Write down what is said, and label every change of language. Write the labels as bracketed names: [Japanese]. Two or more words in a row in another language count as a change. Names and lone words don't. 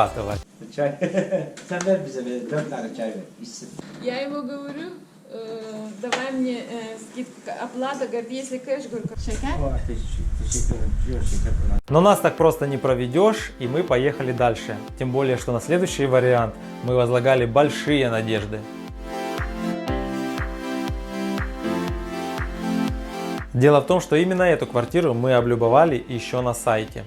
[Turkish] Çay. Sen ver bize bir 4 tane çay ver. İçsin. [Russian] Я ему говорю, давай мне скидку, оплата, говорит, если кэш, говорю, шекер. Но нас так просто не проведешь, и мы поехали дальше. Тем более, что на следующий вариант мы возлагали большие надежды. Дело в том, что именно эту квартиру мы облюбовали еще на сайте.